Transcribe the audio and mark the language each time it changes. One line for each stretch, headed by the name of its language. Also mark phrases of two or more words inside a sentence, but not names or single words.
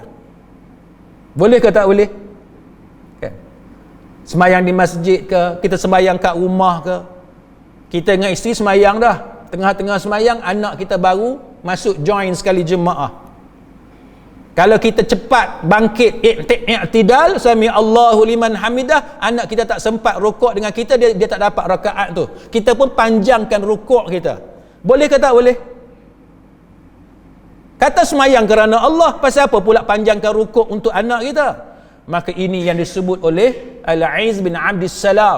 Malay: Boleh ke tak boleh? Semayang di masjid ke, kita semayang kat rumah ke, kita dengan isteri semayang dah, tengah-tengah semayang anak kita baru masuk join sekali jemaah. Kalau kita cepat bangkit i'tidal,
Arabic: sami Allahu liman hamidah,
Malay: anak kita tak sempat rukuk dengan kita, dia tak dapat rakaat tu. Kita pun panjangkan rukuk kita. Boleh ke tak boleh? Kata semayang kerana Allah, pasal apa pula panjangkan rukuk untuk anak kita? Maka ini yang disebut oleh Al-Aiz bin Abdissalam.